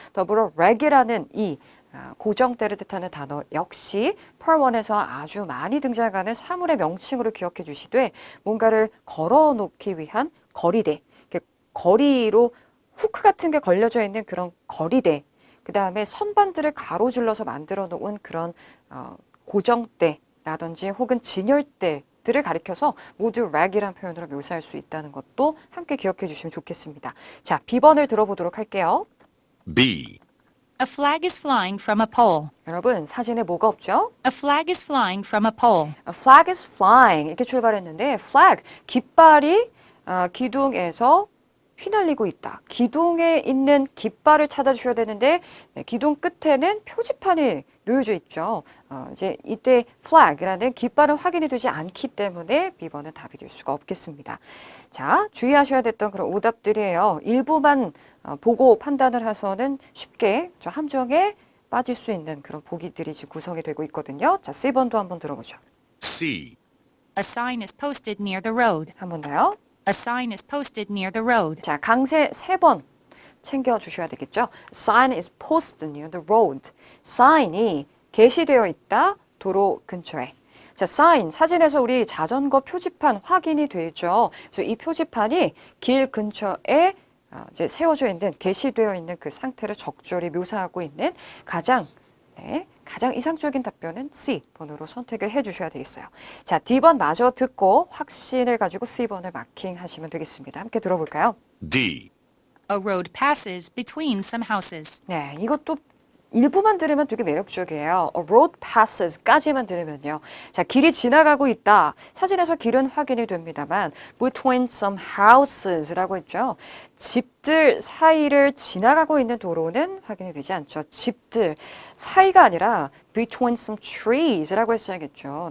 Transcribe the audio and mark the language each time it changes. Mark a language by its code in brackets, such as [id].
[ko] 더불어 rack이라는 이 고정대를 뜻하는 단어 역시 펄1에서 아주 많이 등장하는 사물의 명칭으로 기억해 주시되 뭔가를 걸어놓기 위한 거리대, 거리로 후크 같은 게 걸려져 있는 그런 거리대, 그 다음에 선반들을 가로질러서 만들어 놓은 그런 고정대라든지 혹은 진열대들을 가리켜서 모두 rack이라는 표현으로 묘사할 수 있다는 것도 함께 기억해 주시면 좋겠습니다. 자, B번을 들어보도록 할게요. [en] B. A flag is flying from a pole. [ko] 여러분, 사진에 뭐가 없죠? [en] A flag is flying from a pole. A flag is flying [ko] 이렇게 출발했는데 flag, 깃발이 기둥에서 휘날리고 있다. 기둥에 있는 깃발을 찾아주셔야 되는데 기둥 끝에는 표지판이 놓여져 있죠. 이제 이때 flag이라는 깃발은 확인이 되지 않기 때문에 B번은 답이 될 수가 없겠습니다. 자, 주의하셔야 됐던 그런 오답들이에요. 일부만 보고 판단을 해서는 쉽게 저 함정에 빠질 수 있는 그런 보기들이 지금 구성이 되고 있거든요. 자, C번도 한번 들어보죠. [en] C. A sign is posted near the road. [ko] 한 번 더요. [en] A sign is posted near the road. [ko] 자, 강세 3번 챙겨주셔야 되겠죠. [en] Sign is posted near the road. [ko] sign이 게시되어 있다, 도로 근처에. 자, sign, 사진에서 우리 자전거 표지판 확인이 되죠. 그래서 이 표지판이 길 근처에 이제 세워져 있는, 게시되어 있는 그 상태를 적절히 묘사하고 있는 가장 이상적인 답변은 C번으로 선택을 해주셔야 되겠어요. 자, D번 마저 듣고 확신을 가지고 C번을 마킹하시면 되겠습니다. 함께 들어볼까요? [en] D. A road passes between some houses. [ko] 네, 이것도 일부만 들으면 되게 매력적이에요. [en] A road passes [ko] 까지만 들으면요. 자, 길이 지나가고 있다. 사진에서 길은 확인이 됩니다만 [en] between some houses [ko] 라고 했죠. 집들 사이를 지나가고 있는 도로는 확인이 되지 않죠. 집들 사이가 아니라 [en] between some trees [ko] 라고 했어야겠죠.